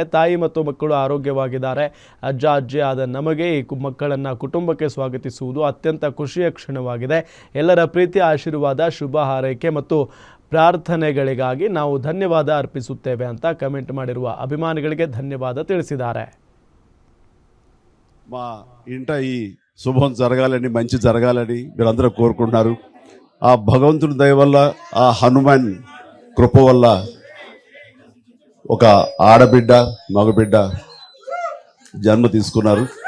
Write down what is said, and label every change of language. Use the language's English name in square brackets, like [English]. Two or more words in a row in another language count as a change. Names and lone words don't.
[Kannada] ತಾಯಿ ಮತ್ತು ಮಕ್ಕಳು ಆರೋಗ್ಯವಾಗಿದ್ದಾರೆ. ಅಜ್ಜ ಅಜ್ಜಿ ಆದ ನಮಗೆ ಈ ಮಕ್ಕಳನ್ನ ಕುಟುಂಬಕ್ಕೆ ಸ್ವಾಗತಿಸುವುದು ಅತ್ಯಂತ ಖುಷಿಯ ಕ್ಷಣವಾಗಿದೆ. ಎಲ್ಲರ ಪ್ರೀತಿ, ಆಶೀರ್ವಾದ, ಶುಭ ಹಾರೈಕೆ ಮತ್ತು ಪ್ರಾರ್ಥನೆಗಳಿಗಾಗಿ ನಾವು ಧನ್ಯವಾದ ಅರ್ಪಿಸುತ್ತೇವೆ ಅಂತ ಕಮೆಂಟ್ ಮಾಡಿರುವ ಅಭಿಮಾನಿಗಳಿಗೆ ಧನ್ಯವಾದ ತಿಳಿಸಿದ್ದಾರೆ. [Telugu] మా ఇంట ఈ శుభం జరగాలని, మంచి జరగాలని మీరందరూ కోరుకుంటున్నారు. ఆ భగవంతుని దయ వల్ల, ఆ హనుమాన్ కృప వల్ల ఒక ఆడబిడ్డ మగబిడ్డ జన్మ తీసుకున్నారు.